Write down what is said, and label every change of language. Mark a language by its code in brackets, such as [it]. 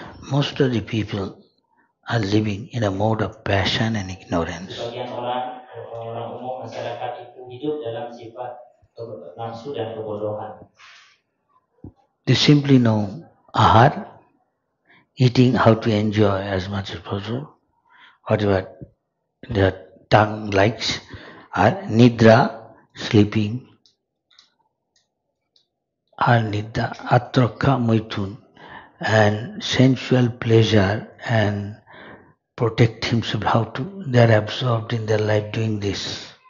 [en] Most of the people are living in a mode of passion and ignorance. [id] Sebagian orang umum masyarakat itu hidup dalam sifat nafsu dan kebodohan. [en] They simply know ahar, eating, how to enjoy as much as possible, whatever their tongue likes, or nidra, sleeping, or nidra, atraka maithun, and sensual pleasure and protect himself, how to, they are absorbed in their life doing this.